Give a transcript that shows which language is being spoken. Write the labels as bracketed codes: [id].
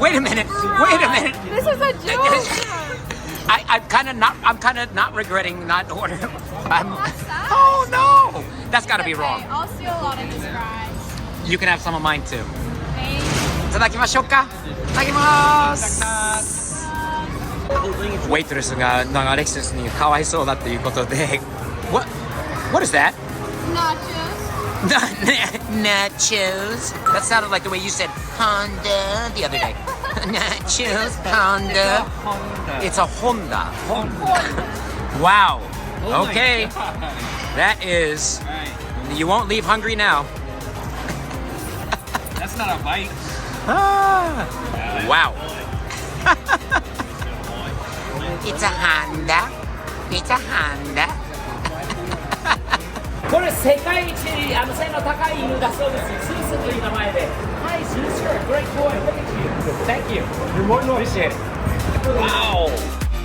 [en] Wait a minute. Wait a minute. This is a joke. I'm kind of not regretting not ordering. What's that? Oh no, that's got to be Okay, wrong. I'll steal a lot of his fries. You can have some of mine too. Thanks. [ja] いただきましょうか。いただきます。ウェイトレスがなんかアレキシスにかわいそうだっていうことで、 [en] What is that? Nachos. Nachos. That sounded like the way you said Honda the other day. Nachos, Honda. It's a Honda. Wow. Okay. That is. You won't leave hungry now. That's not a bite. Wow. It's a Honda. It's a Honda. [ja] これ世界一背の高い犬だそうです。スースという名前で。 [en] Hi, Zeus, you're a great boy. Look at you. Thank you. You're more than appreciated. Wow.